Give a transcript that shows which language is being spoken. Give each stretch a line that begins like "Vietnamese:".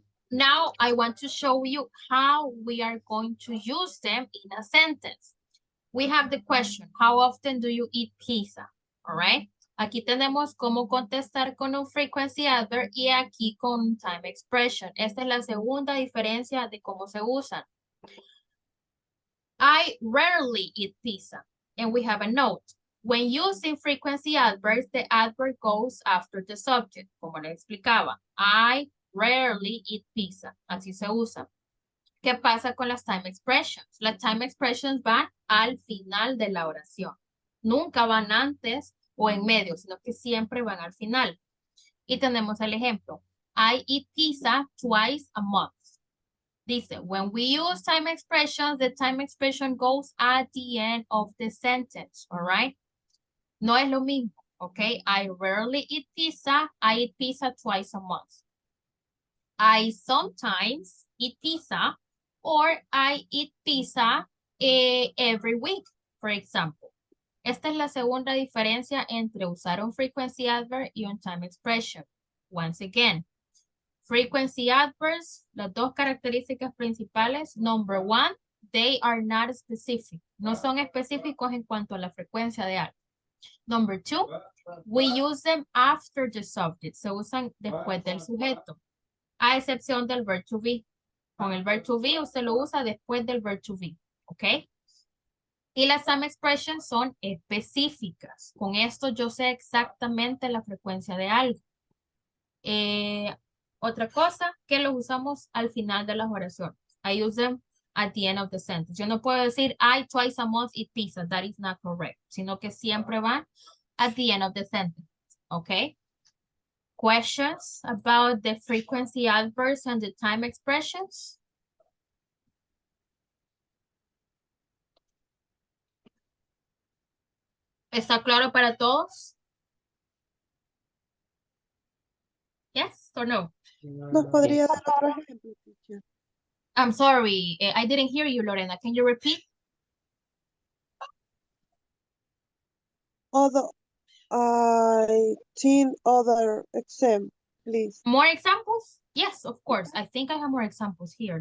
English: Now I want to show you how we are going to use them in a sentence. We have the question, how often do you eat pizza? All right.
Spanish: Aquí tenemos cómo contestar con un frequency adverb y aquí con time expression. Esta es la segunda diferencia de cómo se usan.
English: I rarely eat pizza. And we have a note. When using frequency adverbs, the adverb goes after the subject, como le explicaba. I rarely eat pizza. Así se usa.
Spanish: ¿Qué pasa con las time expressions? Las time expressions van al final de la oración. Nunca van antes o en medio, sino que siempre van al final. Y tenemos el ejemplo.
English: I eat pizza twice a month. Dice, when we use time expressions, the time expression goes at the end of the sentence, all right? No es lo mismo, Okay, I rarely eat pizza. I eat pizza twice a month. I sometimes eat pizza, or I eat pizza every week, for example.
Spanish: Esta es la segunda diferencia entre usar un frequency adverb y un time expression.
English: Once again, frequency adverbs, las dos características principales. Number one, they are not specific.
Spanish: No son específicos en cuanto a la frecuencia de algo.
English: Number two, we use them after the subject.
Spanish: Se usan después del sujeto, a excepción del verb to be. Con el verb to be, usted lo usa después del verb to be. ¿Ok? Y las time expressions son específicas. Con esto yo sé exactamente la frecuencia de algo. Otra cosa, que los usamos al final de las oraciones.
English: I use them at the end of the sentence. Yo no puedo decir, I twice a month eat pizza. That is not correct. Sino que siempre van at the end of the sentence. Okay? Questions about the frequency adverbs and the time expressions?
Spanish: ¿Está claro para todos?
English: Yes or no?
Spanish: ¿Nos podría dar otro ejemplo, teacher?
English: I'm sorry, I didn't hear you, Lorena. Can you repeat? Other, I think other exam, please. More examples? Yes, of course. I think I have more examples here.